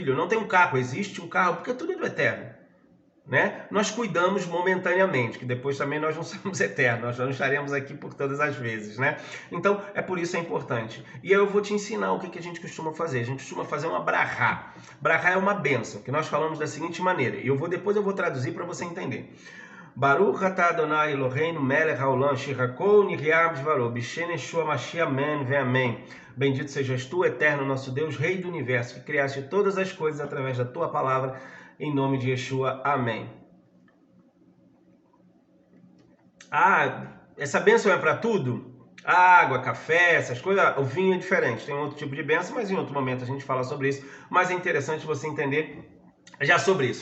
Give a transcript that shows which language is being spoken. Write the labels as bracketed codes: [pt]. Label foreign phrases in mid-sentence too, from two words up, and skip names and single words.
[pt] Eu não tenho um carro, existe um carro, porque tudo é do Eterno, Nós cuidamos momentaneamente, que depois também nós não somos eternos, nós não estaremos aqui por todas as vezes, Então, é por isso é importante. E eu vou te ensinar o que a gente costuma fazer. A gente costuma fazer uma brahá. Brahá é uma bênção, que nós falamos da seguinte maneira, e depois eu vou traduzir para você entender. [he] ברוך אתה אדוני אלוהינו מלך העולם שירכול ניריאם דברו בשם ישוע משיח אמן ואמן. [pt] Bendito sejas tu, eterno nosso Deus, Rei do Universo, que criaste todas as coisas através da tua palavra, em nome de Yeshua, amém. Essa bênção é para tudo? Água, café, essas coisas, o vinho é diferente, tem outro tipo de bênção, mas em outro momento a gente fala sobre isso, mas é interessante você entender já sobre isso.